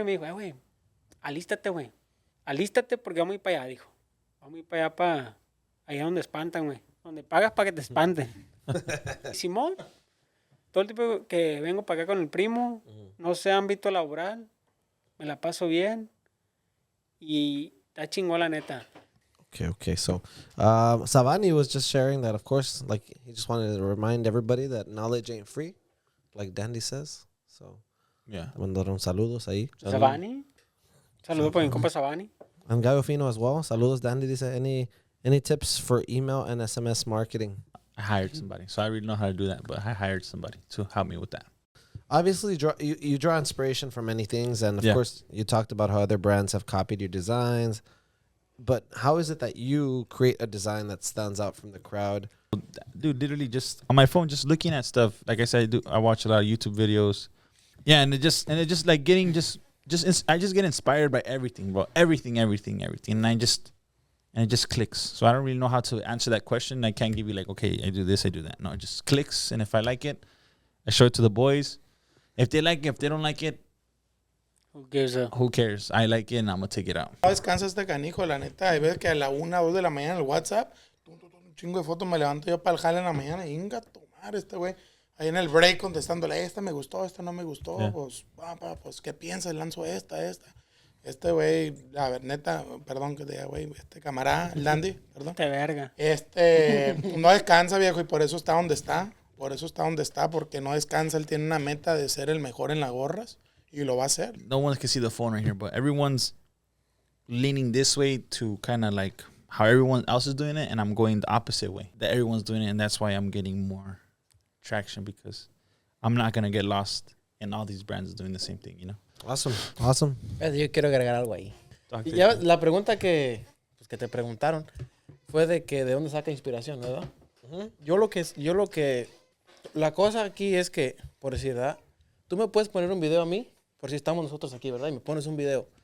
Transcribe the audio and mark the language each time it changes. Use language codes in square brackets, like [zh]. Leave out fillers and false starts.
[es] Y me dijo, güey, alístate, güey. Alístate porque vamos a ir para allá, dijo. Vamos a ir para allá, allá donde espantan, güey. Donde pagas para que te espanten. Y Simón, todo el tiempo que vengo para acá con el primo, no sé ámbito laboral, me la paso bien. Y está chingón, la neta. [en] Okay. So, Savani was just sharing that, of course, like he just wanted to remind everybody that knowledge ain't free, like Dandy says. So, Yeah. [es] mandaron saludos ahí. Sabani. Saludos por mi compa Sabani. [en] And Gallo Fino as well. [es] Saludos, Dandy. [en] Dice, any tips for email and SMS marketing? I hired somebody, so I really know how to do that. But I hired somebody to help me with that. Obviously, you draw inspiration from many things, and of course, you talked about how other brands have copied your designs. But how is it that you create a design that stands out from the crowd? Dude, literally just on my phone, just looking at stuff. Like I said, I watch a lot of YouTube videos. Yeah, and it just like getting I just get inspired by everything, bro. Everything, and it just clicks. So I don't really know how to answer that question. I can't give you like, okay, I do this, I do that. No, it just clicks, and if I like it, I show it to the boys. If they like it, if they don't like it, who cares? I like it, and I'm gonna take it out. [es] No descansa este canijo, la neta. Hay veces que a la 1 o 2 de la mañana en el WhatsApp, un chingo de fotos me levanto yo para el jale en la mañana y inga tomar este güey. Ahí en el break contestándole, esta me gustó, esta no me gustó. Yeah. Pues, ¿qué piensas? Lanzo esta. Este güey, a ver, neta, perdón que te diga, güey, camarada, el Dandy, perdón. Te verga. No descansa, viejo, y por eso está donde está. Porque no descansa. Él tiene una meta de ser el mejor en las gorras. Y lo va a hacer. [en] No one can see the phone right here, but everyone's leaning this way to kind of like how everyone else is doing it, and I'm going the opposite way that everyone's doing it, and that's why I'm getting more traction because I'm not going to get lost in all these brands doing the same thing, you know? Awesome. [es] Yo quiero agregar algo ahí. Y ya la pregunta que te preguntaron fue de dónde saca inspiración, ¿verdad? Yo lo que la cosa aquí es que, por decir, ¿verdad? Tú me puedes poner un video a mí, por si estamos nosotros aquí, ¿verdad? Y me pones un video.